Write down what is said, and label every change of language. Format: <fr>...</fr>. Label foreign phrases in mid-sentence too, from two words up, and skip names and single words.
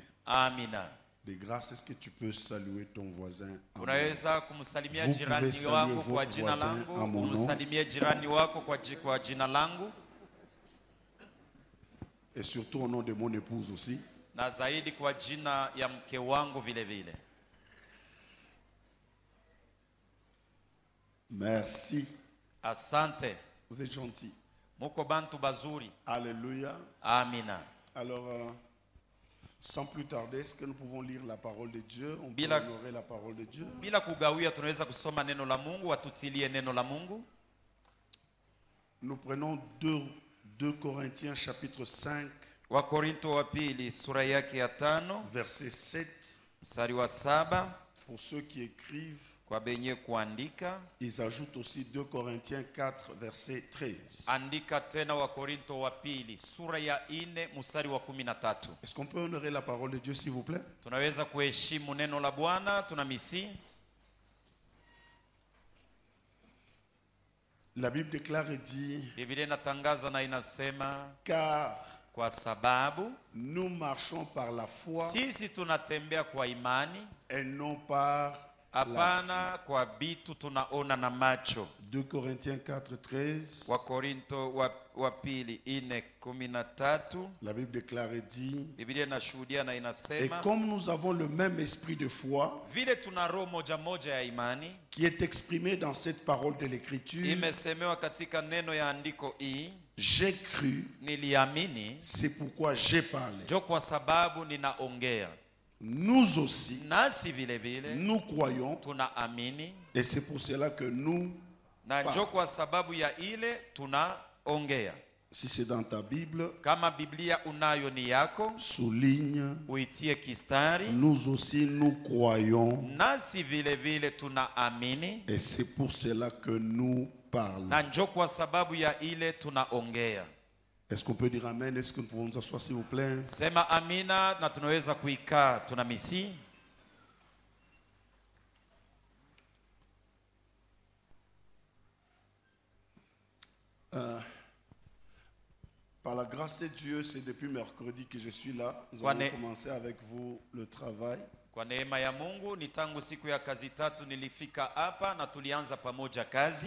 <sw>Amina.</sw> <fr>De grâce, est-ce que tu peux saluer ton voisin?</fr> <sw>Unaweza kumsalimia</sw> <fr>Vous</fr> <sw>jirani</sw> <fr>pouvez saluer</fr> <sw>wangu</sw> <fr>votre</fr> <sw>kwa jina</sw> <fr>voisin</fr> <sw>langu.</sw> <fr>à mon nom.</fr> <sw>Umsalimie jirani wako kwa jina langu.</sw> <fr>Et surtout au nom de mon épouse aussi.</fr> <sw>Na zaidi kwa jina ya mke wangu vile vile.</sw> <fr>Merci.</fr> <sw>Asante.</sw> <fr>Vous êtes gentil.</fr> <sw>Muko bantu bazuri.</sw> <fr>Alléluia.</fr> <sw>Amina.</sw> <fr>Alors, sans plus tarder, est-ce que nous pouvons lire la parole de Dieu? On peut</fr> <sw>Bila-</sw> <fr>honorer la parole de Dieu.</fr> <sw>Bila kugawia tunaweza kusoma neno la Mungu, watutilie neno la Mungu.</sw> <fr>Nous prenons 2 Corinthiens chapitre 5,</fr> <sw>Wakorinto wa pili sura yake ya 5</sw> <fr>verset 7.</fr> <sw>mstari wa 7.</sw> <fr>Pour ceux qui écrivent,</fr> <sw>Kwa benye kuandika,</sw> <fr>ils ajoutent aussi 2 Corinthiens 4, verset 13.</fr> <sw>andika tena Wakorinto wa pili sura ya 4 mstari wa 13.</sw> <fr>Est-ce qu'on peut honorer la parole de Dieu, s'il vous plaît?</fr> <sw>Tunaweza kuheshimu neno la Bwana, tunamisi.</sw> <fr>La Bible déclare et dit,</fr> <sw>Biblia inatangaza na inasema,</sw> <fr>car</fr> <sw>kwa sababu</sw> <fr>nous marchons par la foi</fr> <sw>sisi tunatembea kwa imani,</sw> <fr>et non par la</fr> <sw>hapana kwa vitu tunaona na macho.</sw> <fr>2 Corinthiens 4, 13.</fr> <sw>Wakorinto wa pili 4:13.</sw> <fr>La Bible déclare et dit,</fr> <sw>Biblia inashuhudia na</sw> <fr>et</fr> <sw>inasema,</sw> <fr>comme nous avons le même esprit de foi</fr> <sw>vile tuna roho moja moja ya imani,</sw> <fr>qui est exprimé dans cette parole de l'écriture,</fr> <sw>imesemewa katika neno ya andiko hii,</sw> <fr>j'ai cru,</fr> <sw>niliamini,</sw> <fr>c'est pourquoi j'ai parlé.</fr> <sw>njo kwa sababu ninaongea.</sw> <fr>Nous aussi,</fr> <sw>Nasi vile vile</sw> <fr>nous croyons,</fr> <sw>tunaamini,</sw> <fr>et c'est pour cela que nous,</fr> <sw>na njo kwa sababu ya ile tunaongea.</sw> <fr>si c'est dans ta Bible,</fr> <sw>Kama Biblia unayo ni yako,</sw> <fr>souligne,</fr> <sw>uitie kistari.</sw> <fr>nous aussi nous croyons,</fr> <sw>Nasi vile vile tunaamini,</sw> <fr>et c'est pour cela que nous parlons.</fr> <sw>na njo kwa sababu ya ile tunaongea.</sw> <fr>Est-ce qu'on peut dire amen? Est-ce que nous pouvons nous asseoir, s'il vous plaît?</fr> <sw>Sema amina, na tunaweza kuikaa, tunamisi.</sw> <fr>Par la grâce de Dieu, c'est depuis mercredi que je suis là. Nous</fr> <sw>Kwa</sw> <fr>allons</fr> <sw>ne-</sw> <fr>commencer avec vous le travail.</fr> <sw>Kwa neema ya Mungu ni tangu siku ya kazi tatu nilifika hapa na tulianza pamoja kazi.</sw>